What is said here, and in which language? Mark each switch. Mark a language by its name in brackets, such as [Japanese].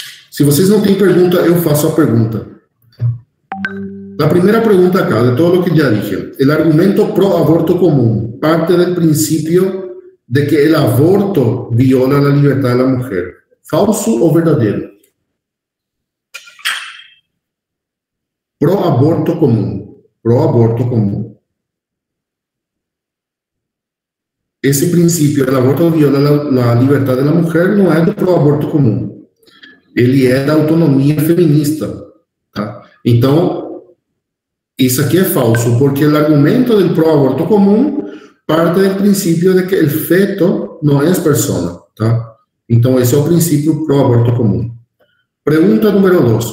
[Portuguese] Se vocês não têm pergunta, eu faço a pergunta. [Spanish] La primera pregunta acá, de todo lo que ya dije, el argumento pro aborto común parte del principio de que el aborto viola la libertad de la mujer. ¿Falso o verdadero? Pro aborto común. Pro aborto común. Ese principio, el aborto viola la libertad de la mujer, no es de pro aborto común. [Portuguese] Ele é da autonomia feminista. Tá? Então, isso aqui é falso, porque o argumento do pro-aborto comum parte do princípio de que o feto não é persona. Tá? Então, esse é o princípio pro-aborto comum. Pergunta número 2.